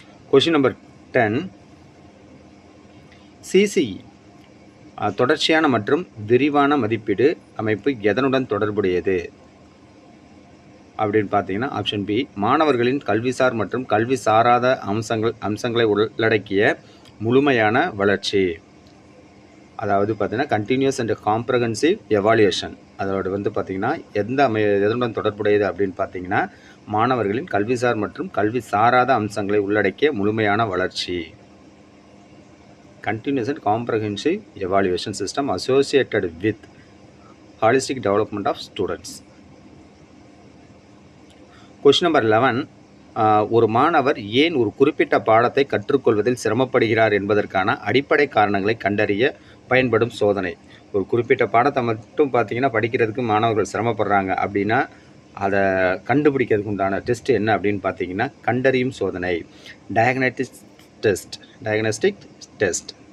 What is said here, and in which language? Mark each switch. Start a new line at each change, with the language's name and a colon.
Tamil: Question number 10, CCE தொடர்ச்சியான மற்றும் விரிவான மதிப்பீடு அமைப்பு எதனுடன் தொடர்புடையது அப்படின்னு பார்த்தீங்கன்னா, ஆப்ஷன் பி, மாணவர்களின் கல்விசார் மற்றும் கல்வி சாராத அம்சங்களை உள்ளடக்கிய முழுமையான வளர்ச்சி. அதாவது பார்த்தீங்கன்னா கண்டினியூஸ் அண்ட் காம்ப்ரஹென்சிவ் எவாலுவேஷன். அதோடு வந்து பார்த்திங்கன்னா எதனுடன் தொடர்புடையது அப்படின்னு பார்த்தீங்கன்னா, மாணவர்களின் கல்விசார் மற்றும் கல்வி சாராத அம்சங்களை உள்ளடக்கிய முழுமையான வளர்ச்சி.
English: continuous and comprehensive evaluation system associated with holistic development of students. Question number 11.
Tamil: ஒரு மாணவர் ஏன் ஒரு குறிப்பிட்ட பாடத்தை கற்றுக்கொள்வதில் சிரமப்படுகிறார் என்பதற்கான அடிப்படை காரணங்களை கண்டறிய பயன்படும் சோதனை. ஒரு குறிப்பிட்ட பாடத்தை மட்டும் பார்த்தீங்கன்னா படிக்கிறதுக்கு மாணவர்கள் சிரமப்படுறாங்க அப்படின்னா அதை கண்டுபிடிக்கிறதுக்கு உண்டான டெஸ்ட் என்ன அப்படின்னு பார்த்தீங்கன்னா கண்டறியும் சோதனை, டயக்னஸ்டிக் டெஸ்ட்.